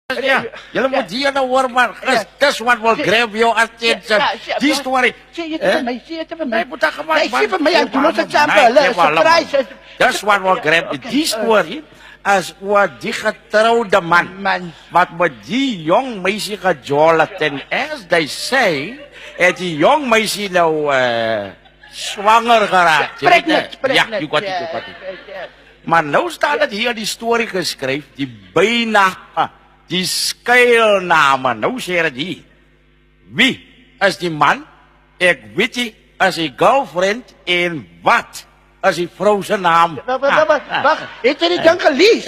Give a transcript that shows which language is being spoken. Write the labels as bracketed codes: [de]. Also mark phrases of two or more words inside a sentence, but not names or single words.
[af] Yeah, julle moet hier nou hoor man. [en] This one will grab your attention. [af] Die story. Sê jy vir my, sê jy vir my. Nee, moet ek maar. Nee, sê vir my, ek doen ons het saam hulle. Surprise. [en] This one will grab [af] die story as oor die getrouwde man. Wat met die jong meisie gejol het en [en] as they say, [af] het die jong meisie nou swanger geraakt. Pregnant. Ja, [en] you got it. [af] Maar nou staat het hier die story geskryf, die bijnaam, die skuilname. Nou sê het hier. Wie is die man? Ek weet nie, is die girlfriend en wat is die vrou se naam? Wacht, het jy die ding gelees?